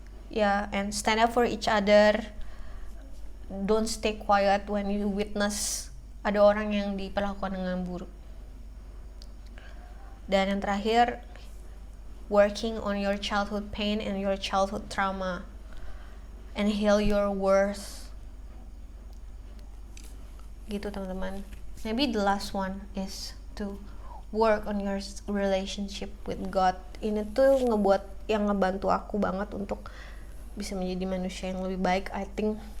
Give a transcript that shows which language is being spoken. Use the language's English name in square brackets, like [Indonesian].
[English] Yeah, and stand up for each other. Don't stay quiet when you witness [Indonesian] ada orang yang diperlakukan dengan buruk. Dan yang terakhir, [English] working on your childhood pain and your childhood trauma and heal your worth. [Indonesian] Gitu teman-teman. [English] Maybe the last one is to work on your relationship with God. [Indonesian] Ini tuh ngebantu aku banget untuk bisa menjadi manusia yang lebih baik, [English] I think.